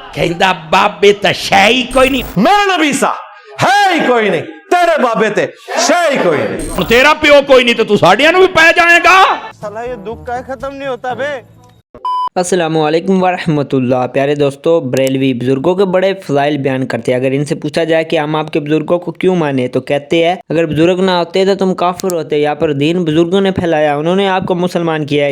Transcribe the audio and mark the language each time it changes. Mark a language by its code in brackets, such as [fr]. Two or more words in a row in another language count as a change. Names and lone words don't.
[pa] ਕਹਿੰਦਾ ਬਾਬੇ ਤਾਂ ਸ਼ੈ ਹੀ ਕੋਈ ਨਹੀਂ। ਮੇਰਾ ਨਬੀ ਸਾ ਹੈ ਹੀ ਕੋਈ ਨਹੀਂ, ਤੇਰੇ ਬਾਬੇ ਤੇ ਸ਼ੈ ਹੀ ਕੋਈ ਨਹੀਂ। ਹੁਣ ਤੇਰਾ ਪਿਓ ਕੋਈ ਨਹੀਂ ਤੇ ਤੂੰ ਸਾਡਿਆਂ ਨੂੰ ਵੀ ਪੈ ਜਾਏਗਾ। [hi] साला ये दुख का खत्म नहीं होता बे। [ar] السلام عليكم ورحمة الله. [hi] प्यारे दोस्तों, बरेलवी बुजुर्गों के बड़े फ़ज़ाइल बयान करते हैं। अगर इनसे पूछा जाए कि हम आपके बुजुर्गों को क्यों माने, तो कहते हैं अगर बुजुर्ग ना होते तो तुम काफिर होते, या पर दीन बुजुर्गों ने फैलाया, उन्होंने आपको मुसलमान किया है।